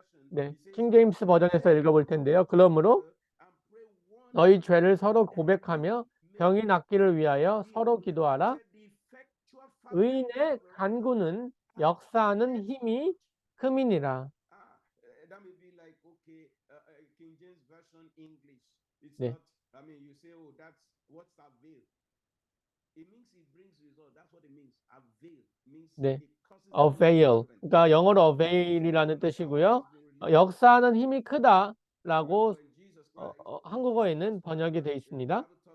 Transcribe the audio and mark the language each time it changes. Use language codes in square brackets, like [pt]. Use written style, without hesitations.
[ko] 네, 킹제임스 버전에서 읽어볼 텐데요. 그러므로 너희 죄를 서로 고백하며 병이 낫기를 위하여 서로 기도하라. 의인의 간구는 역사하는 힘이 큼이니라. [en] That may be like, okay, King James Version English. It's [ko] 네. [en] not, I mean, you say, oh, what's avail? It means it brings result. That's what it means. Avail means [ko] 네. [en] it causes avail. [ko] 그러니까 영어로 avail이라는 뜻이고요. 역사하는 힘이 크다라고 한국어에는 번역이 되어 있습니다.